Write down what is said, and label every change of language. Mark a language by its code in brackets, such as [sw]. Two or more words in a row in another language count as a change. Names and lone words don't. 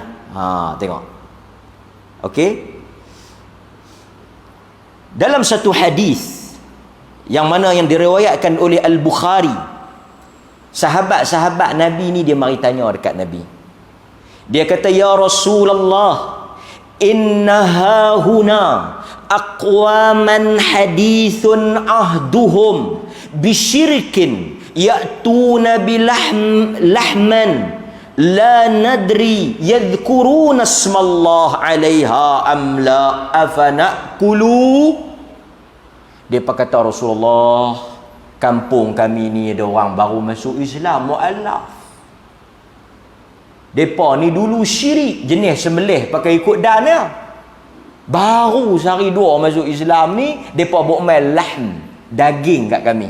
[ms] Tengok. Okey. Dalam satu hadis yang mana yang diriwayatkan oleh Al-Bukhari, sahabat-sahabat Nabi ni dia mari tanya dekat Nabi. Dia kata, [ar] يا رسول الله, إن ههنا أقواما حديث عهدهم بشرك يأتونا بلحم لا ندري يذكرون اسم الله عليها أم لا أفنأكل. [ms] Depa kata, Rasulullah, kampung kami ni ada orang baru masuk Islam, mu'allaf. Depa ni dulu syirik, jenis sembelih pakai ikut dana. Baru sehari dua masuk Islam ni, depa buat main lahm, daging kat kami.